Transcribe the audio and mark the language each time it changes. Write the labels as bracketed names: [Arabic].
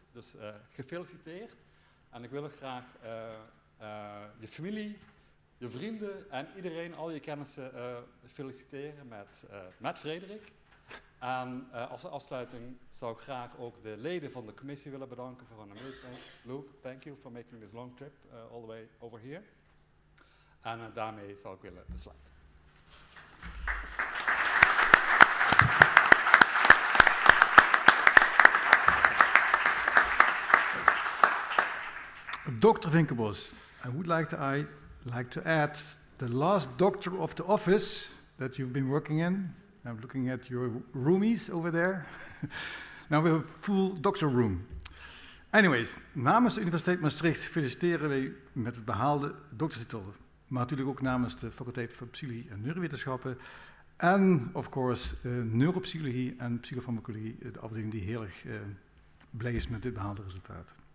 [Dutch] Dus gefeliciteerd. En ik wil ook graag je familie, je vrienden en iedereen, al je kennissen feliciteren met Frederik. En als afsluiting zou ik graag ook de leden van de commissie willen bedanken voor hun aanwezigheid. [English] Luke, thank you for making this long trip all the way over here. [Dutch] En daarmee zou ik willen besluiten. [English] Dr. Vinckenbosch, I would like to add the last doctor of the office that you've been working in. I'm looking at your roomies over there. Now we have a full doctor room. [Dutch] Anyways, namens de Universiteit Maastricht feliciteren wij met het behaalde doctorstitel. Maar natuurlijk ook namens de faculteit voor Psychologie en Neurowetenschappen. En, [English] of course, [Dutch] neuropsychologie en psychofarmacologie, de afdeling die heel erg blij is met dit behaalde resultaat.